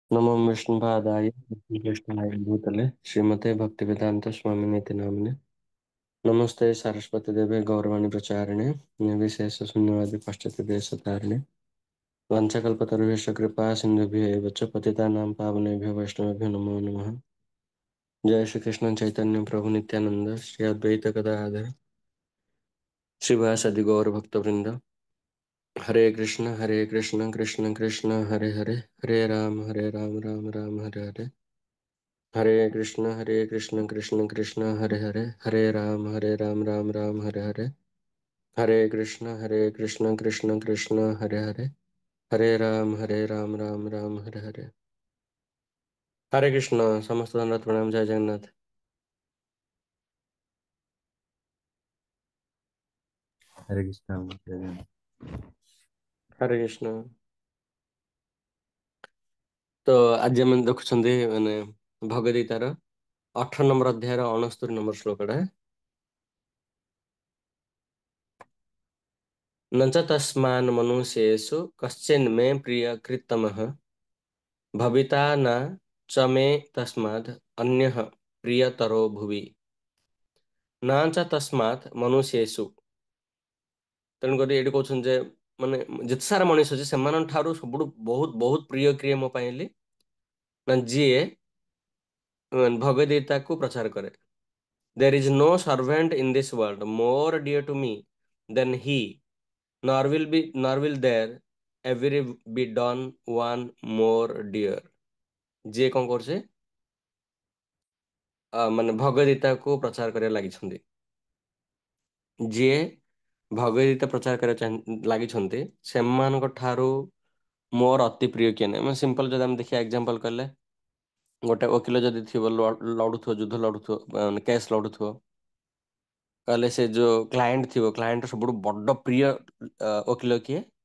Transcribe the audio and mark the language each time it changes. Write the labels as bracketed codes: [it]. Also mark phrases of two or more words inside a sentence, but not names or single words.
[sa] नमो विष्णुपादाय कृष्णाय भूतले श्रीमते भक्तिवेदांत स्वामिनेति नामिने नमस्ते सरस्वती देवे गौरवाणी प्रचारिणे निर्विशेष शून्यवादी पाश्चात्य देशतारिणे वंशकल्पतरुभ्यश्च कृपा सिन्धुभ्यः एव च पतितानां पावनेभ्यो वैष्णवेभ्यो नमो नमः। जय श्री कृष्ण चैतन्य प्रभु नित्यानंद श्री अद्वैत गदाधर श्रीवासदि गौर भक्तवृंद। हरे कृष्ण कृष्ण कृष्ण हरे हरे हरे राम राम राम हरे हरे। हरे कृष्ण कृष्ण कृष्ण हरे राम राम राम हरे हरे। हरे कृष्ण कृष्ण कृष्ण हरे राम राम हरे हरे। [or] ହରେ କୃଷ୍ଣ ସମସ୍ତ ଦଣ୍ଡବତ ପ୍ରଣାମ ଜୟ ଜଗନ୍ନାଥ। ହରେ କୃଷ୍ଣ ଜୟ ଜଗନ୍ନାଥ। हरे कृष्ण। [hi] तो आज हम [or] देखुଛନ୍ତି ମାନେ ଭଗବତ ଗୀତାର 18 ନମ୍ବର ଅଧ୍ୟାୟର 69 ନମ୍ବର ଶ୍ଲୋକଟା। न च तस्मान् मनुष्येषु कश्चिन्मे प्रियकृत्तमः भविता न च मे तस्मात् अन्यः प्रियतरो भुवि। न च तस्मात् मनुष्येषु, ତେଣୁକରି ଏଇଠି କହୁଛନ୍ତି ଯେ ମାନେ ଯେତେ ସାରା ମଣିଷ ଅଛି ସେମାନଙ୍କ ଠାରୁ ସବୁଠୁ ବହୁତ ବହୁତ ପ୍ରିୟ କିଏ ମୋ ପାଇଁ ହେଲେ ନା ଯିଏ ଭଗବତ ଗୀତାକୁ ପ୍ରଚାର କରେ। [en] There is no servant in this world more dear to me than he, nor will there ever be done one more dear। [or] ଯିଏ କଣ କରୁছে ମାନେ ଭଗବତ ଗୀତାକୁ ପ୍ରଚାର କରିବା ଲାଗିଛନ୍ତି। ଯିଏ ଭଗବତ ଗୀତା ପ୍ରଚାର କରିବା ଲାଗିଛନ୍ତି ସେମାନଙ୍କ ଠାରୁ ମୋର ଅତି ପ୍ରିୟ କିଏ ନାହିଁ। ମାନେ ସିମ୍ପଲ ଯଦି ଆମେ ଦେଖିବା ଏକ୍ଜାମ୍ପଲ କଲେ ଗୋଟେ ଓକିଲ ଯଦି ଥିବ ଲଢୁଥିବ ଯୁଦ୍ଧ ଲଢୁଥିବ କେସ୍ ଲଢୁଥିବ, ତାହେଲେ ସେ ଯୋଉ କ୍ଲାଏଣ୍ଟ ଥିବ କ୍ଲାଏଣ୍ଟର ସବୁଠୁ ବଡ ପ୍ରିୟ ଓକିଲ କିଏ?